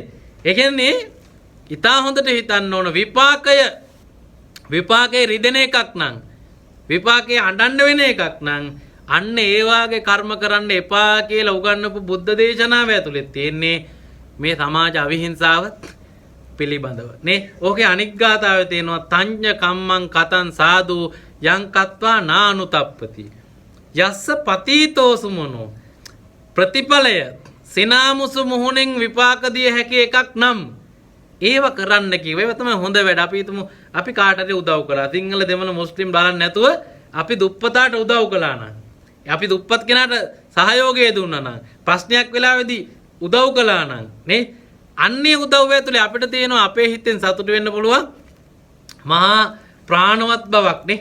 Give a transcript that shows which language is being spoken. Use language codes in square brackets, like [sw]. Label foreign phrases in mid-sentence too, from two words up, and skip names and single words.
[si] ඒ කියන්නේ ඊටා හොඳට හිතන්න ඕන විපාකේ රිදෙන එකක් නම්, විපාකේ අඬන්න වෙන එකක් නම් අන්න ඒ වාගේ කර්ම කරන්න එපා කියලා උගන්වපු බුද්ධ දේශනාව ඇතුලේ තියෙන්නේ මේ සමාජ අවිහිංසාව පිළිබඳව නේ. ඕකේ අනික් ගාතාවේ තියෙනවා [pi] තඤ්ඤ කම්මං කතං සාදු යං කତ୍වා නානුතප්පති යස්ස පතීතෝ සුමනෝ. [si] ප්‍රතිඵලය සිනාමුසු මුහුණෙන් විපාක දිය හැකි එකක් නම් ඒව කරන්න කිව්ව. ඒව තමයි හොඳ වැඩ. අපි හිතමු අපි කාටද උදව් කළා. සිංහල දෙමළ මුස්ලිම් බලන්නේ නැතුව අපි දුප්පතාට උදව් කළා නම්, අපි දුප්පත් කෙනාට සහයෝගය දුන්නා නම්, ප්‍රශ්නයක් වෙලාවේදී උදව් කළා නම් නේ, අන්නේ උදව්ව ඇතුලේ අපිට තියෙනවා අපේ හිතෙන් සතුට වෙන්න පුළුවන් මහා ප්‍රාණවත් බවක් නේ.